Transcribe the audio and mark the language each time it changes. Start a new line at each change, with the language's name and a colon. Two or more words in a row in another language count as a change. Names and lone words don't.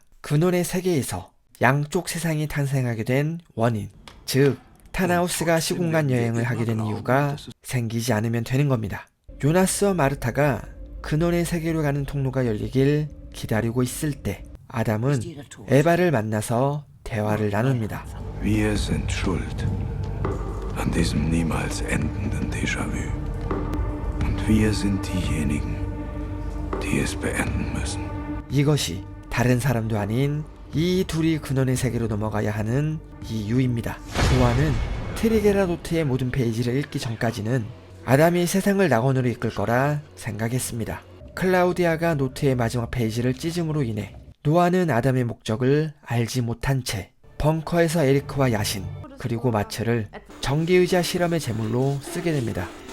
Korean: 근원의 세계에서 양쪽 세상이 탄생하게 된 원인, 즉 타나우스가 시공간 여행을 하게 된 이유가 생기지 않으면 되는 겁니다. 요나스와 마르타가 근원의 세계로 가는 통로가 열리길 기다리고 있을 때, 아담은 에바를 만나서 대화를 나눕니다.
German: Wir sind schuld an diesem niemals endenden Déjà-vu. Und wir sind diejenigen, die es beenden müssen.
Korean: 이것이 다른 사람도 아닌 이 둘이 근원의 세계로 넘어가야 하는 이유입니다. 노아는 트리게라 노트의 모든 페이지를 읽기 전까지는 아담이 세상을 낙원으로 이끌 거라 생각했습니다. 클라우디아가 노트의 마지막 페이지를 찢음으로 인해 노아는 아담의 목적을 알지 못한 채 벙커에서 에리크와 야신, 그리고 마츠를 전기의자 실험의 제물로 쓰게 됩니다.